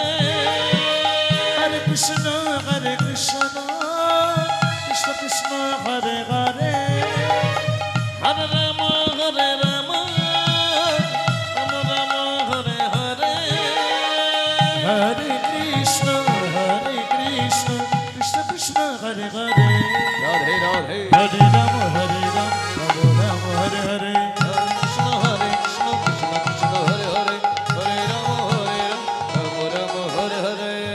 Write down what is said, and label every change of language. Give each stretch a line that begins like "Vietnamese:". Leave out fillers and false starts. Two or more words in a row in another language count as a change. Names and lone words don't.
Sanskrit: হরে কৃষ্ণ কৃষ্ণ কৃষ্ণ হরে হরে হরে রাম রাম রাম হরে হরে হরে কৃষ্ণ কৃষ্ণ কৃষ্ণ হরে হরে রাধে রাধে হরে রাম রাম হরে হরে কৃষ্ণ কৃষ্ণ কৃষ্ণ হরে হরে হরে রাম রাম হরে হরে